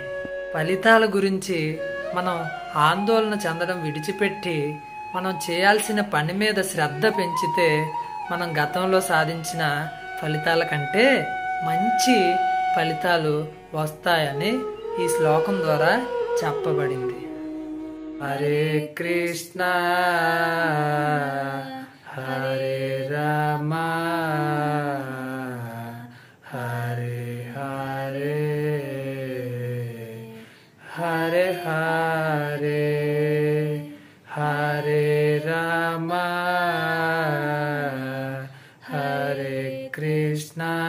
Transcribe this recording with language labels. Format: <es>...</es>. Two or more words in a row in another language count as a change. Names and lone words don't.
<te>ఫలితాల గురించి మనం ఆందోళన చెందడం విడిచిపెట్టి మనం చేయాల్సిన పని మీద శ్రద్ధ పెంచితే మనం గతంలో సాధించిన ఫలితాల కంటే మంచి ఫలితాలు వస్తాయని ఈ శ్లోకం ద్వారా చెప్పబడింది।</te> <sa>హరే కృష్ణ హరే రామ హరే హరే హరే హరే హరే రామ హరే కృష్ణ</sa>